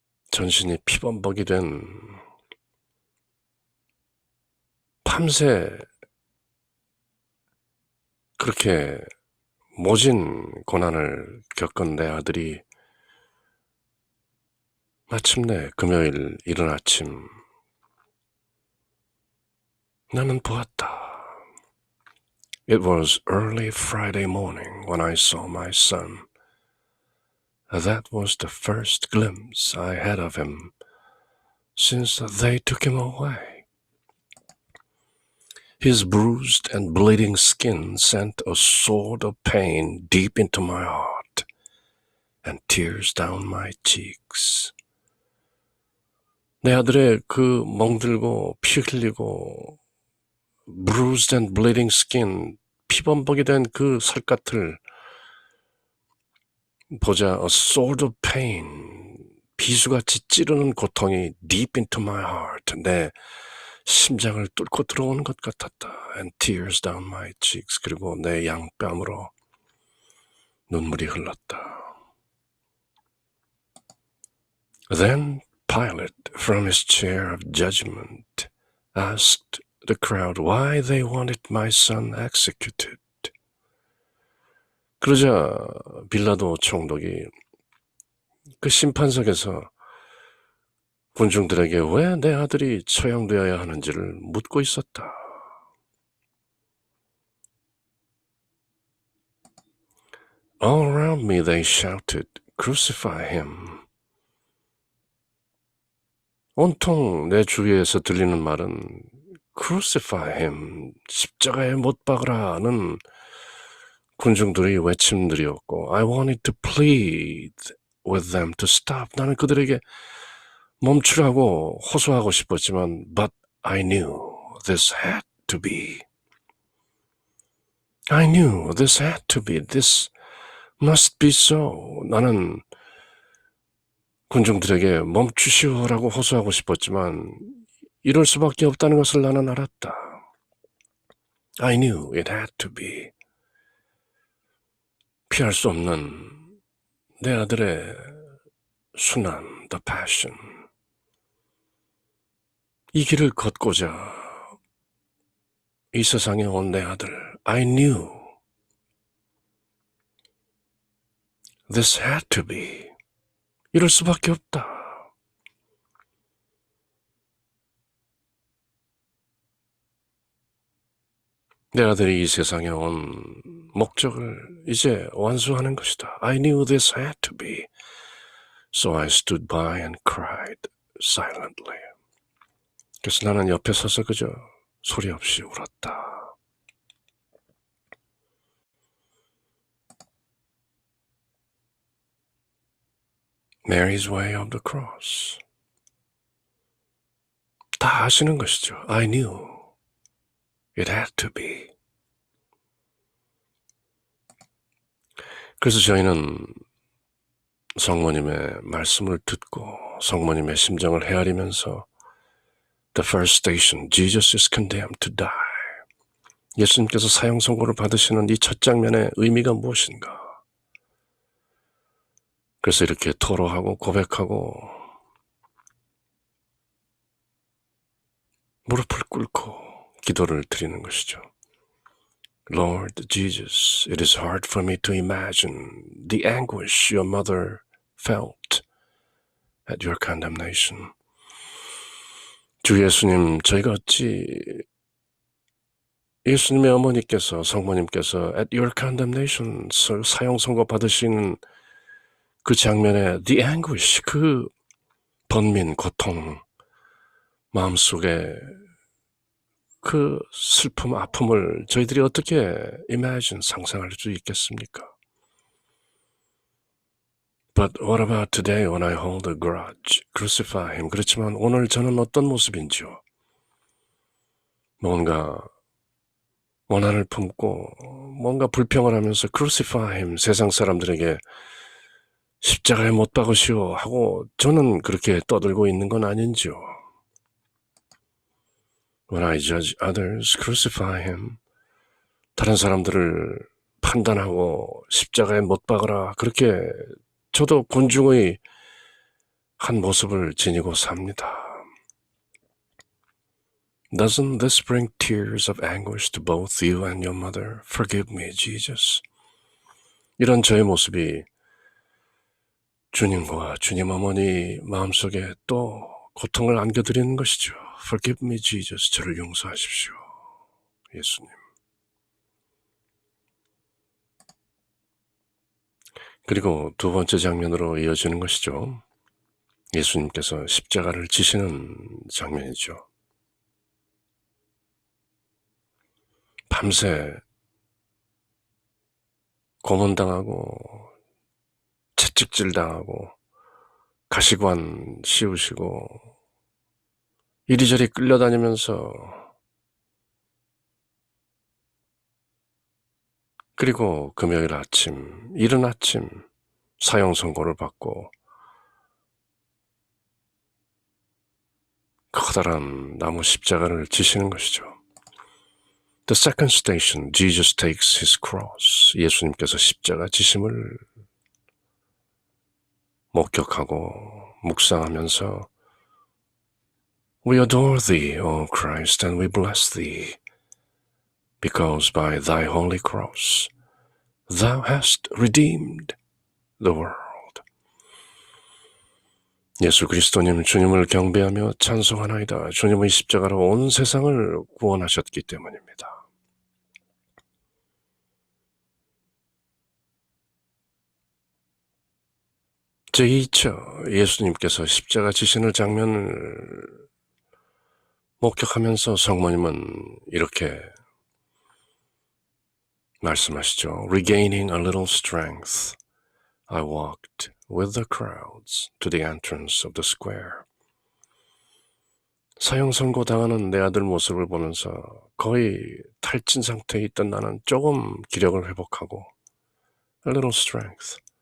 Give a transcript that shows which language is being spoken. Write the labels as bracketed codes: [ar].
[ko] 전신이 피범벅이 된, 밤새 그렇게 모진 고난을 겪은 내 아들이 마침내 금요일 이른 아침 나는 보았다. [en] It was early Friday morning when I saw my son. That was the first glimpse I had of him since they took him away. His bruised and bleeding skin sent a sword of pain deep into my heart and tears down my cheeks. [ko] 내 아들의 그 멍들고 피 흘리고 [en] bruised and bleeding skin, [ko] 피범벅이 된 그 살갗을 보자, [en] a sword of pain, [ko] 비수같이 찌르는 고통이 [en] deep into my heart, [ko] 내 심장을 뚫고 들어오는 것 같았다. [en] And tears down my cheeks, [ko] 그리고 내 양뺨으로 눈물이 흘렀다. [en] Then Pilate, from his chair of judgment, asked the crowd why they wanted my son executed. [ko] 그러자 빌라도 총독이 그 심판석에서 군중들에게 왜 내 아들이 처형되어야 하는지를 묻고 있었다. [en] All around me they shouted, crucify him. [ko] 온통 내 주위에서 들리는 말은 [en] crucify him, [ko] 십자가에 못 박으라는 군중들의 외침들이었고, [en] I wanted to plead with them to stop. [ko] 나는 그들에게 멈추라고 호소하고 싶었지만, [en] but I knew this had to be. I knew this had to be. This must be so. [ko] 나는 군중들에게 멈추시오라고 호소하고 싶었지만 이럴 수밖에 없다는 것을 나는 알았다. [en] I knew it had to be. [ko] 피할 수 없는 내 아들의 순환, [en] the passion. [ko] 이 길을 걷고자 이 세상에 온 내 아들, [en] I knew this had to be. [ko] 이럴 수밖에 없다. 내 아들이 이 세상에 온 목적을 이제 완수하는 것이다. [en] I knew this had to be. So I stood by and cried silently. [ko] 그래서 나는 옆에 서서 그저 소리 없이 울었다. [en] Mary's way of the cross. [ko] 다 아시는 것이죠. [en] I knew it had to be. [ko] 그래서 저희는 성모님의 말씀을 듣고 성모님의 심정을 헤아리면서 [en] The first station, Jesus is condemned to die. [ko] 예수님께서 사형 선고를 받으시는 이 첫 장면의 의미가 무엇인가? 그래서 이렇게 토로하고 고백하고 무릎을 꿇고 기도를 드리는 것이죠. [en] Lord Jesus, it is hard for me to imagine the anguish your mother felt at your condemnation. [ko] 주 예수님, 저희가 어찌 예수님의 어머니께서, 성모님께서 [en] at your condemnation, [ko] 사형 선고 받으신 그 장면에 [en] the anguish, [ko] 그 번민, 고통, 마음속에 그 슬픔, 아픔을 저희들이 어떻게 [en] imagine, [ko] 상상할 수 있겠습니까? [en] But what about today when I hold a grudge? Crucify him. [ko] 그렇지만 오늘 저는 어떤 모습인지요? 뭔가 원한을 품고 뭔가 불평을 하면서 [en] crucify him. [ko] 세상 사람들에게 십자가에 못 박으시오 하고 저는 그렇게 떠들고 있는 건 아닌지요? [en] When I judge others, crucify him. [ko] 다른 사람들을 판단하고 십자가에 못 박으라. 그렇게 저도 군중의 한 모습을 지니고 삽니다. [en] Doesn't this bring tears of anguish to both you and your mother? Forgive me, Jesus. [ko] 이런 저의 모습이 주님과 주님 어머니 마음속에 또 고통을 안겨드리는 것이죠. [en] Forgive me, Jesus. [ko] 저를 용서하십시오. 예수님. 그리고 두 번째 장면으로 이어지는 것이죠. 예수님께서 십자가를 지시는 장면이죠. 밤새 고문당하고 채찍질당하고 가시관 씌우시고 이리저리 끌려다니면서 그리고 금요일 아침, 이른 아침 사형 선고를 받고 커다란 나무 십자가를 지시는 것이죠. [en] The second station, Jesus takes his cross. [ko] 예수님께서 십자가 지심을 목격하고 묵상하면서 [en] We adore thee, O Christ, and we bless thee, because by thy holy cross thou hast redeemed the world. [ko] 예수 그리스도님 주님을 경배하며 찬송하나이다. 주님의 십자가로 온 세상을 구원하셨기 때문입니다. 제2차 예수님께서 십자가 지시는 장면을 목격하면서 성모님은 이렇게 말씀하시죠. [en] Regaining a little strength, I walked with the crowds to the entrance of the square. [ko] 사형 선고당하는 내 아들 모습을 보면서 거의 탈진 상태에 있던 나는 조금 기력을 회복하고 [en] a little strength.